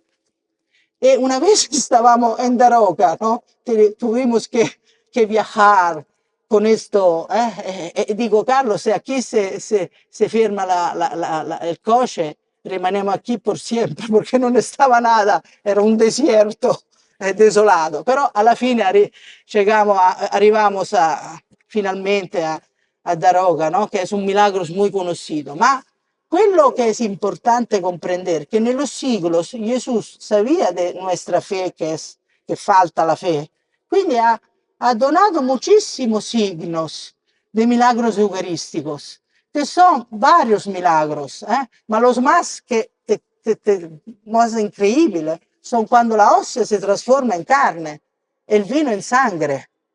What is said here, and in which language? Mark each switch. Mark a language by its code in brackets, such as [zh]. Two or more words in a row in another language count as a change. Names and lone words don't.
[es] Y una vez estábamos en Daroga, ¿no? Tuvimos que viajar con esto. Digo, Carlos, si aquí se firma el coche, rimanemos aquí por siempre, porque no estaba nada, era un desierto desolado. Pero [it] alla fine [es] arrivamos finalmente a Daroga, ¿no? Que es un milagro muy conocido. [it] Ma quello [es] que es importante comprender, que en los siglos Jesús sabía de nuestra fe, que falta la fe. Quindi ha donado muchísimos signos de milagros eucarísticos. que son varios milagros, mas los más increíbles son cuando la hostia se transforma en carne, el vino en sangre.